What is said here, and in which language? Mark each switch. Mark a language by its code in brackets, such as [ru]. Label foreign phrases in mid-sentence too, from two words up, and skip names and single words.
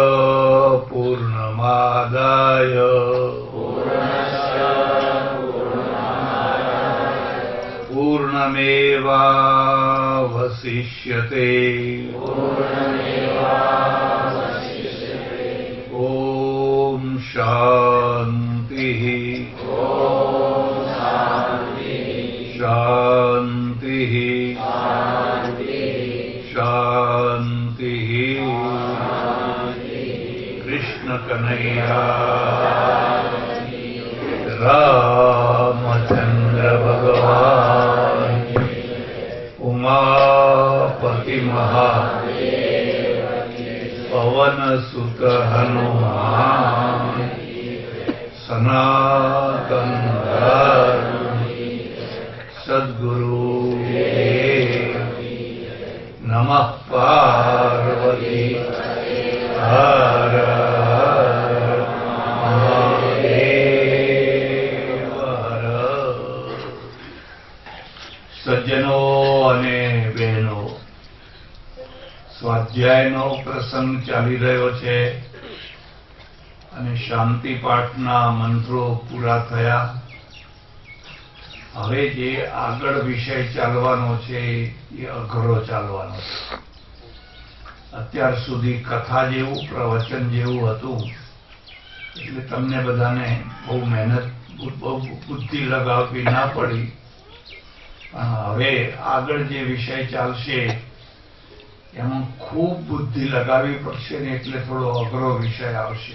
[sa] पूर्णमादाय पूर्णमेवावशिष्यते ॐ शान्तिः शान्तिः शान्तिः। [hi] कृष्ण कन्हैया रामचंद्र भगवान उमापति महादेव पवन सुत हनुमान सनातन धर्म सद्गुरु नमः पार्वती हर [gu] સજ્જનો અને બહેનો સ્વાધ્યાયનો પ્રસંગ ચાલી રહ્યો છે અને શાંતિ પાઠના મંત્રો પૂરા થયા। હવે જે આગળ વિષય ચાલવાનો છે એ અઘરો ચાલવાનો છે। અત્યાર સુધી કથા જેવું પ્રવચન જેવું હતું એટલે તમને બધાને બહુ મહેનત બહુ બુદ્ધિ લગાવવી ના પડી, પણ હવે આગળ જે વિષય ચાલશે એમાં ખૂબ બુદ્ધિ લગાવવી પડશે ને એટલે થોડો અઘરો વિષય આવશે.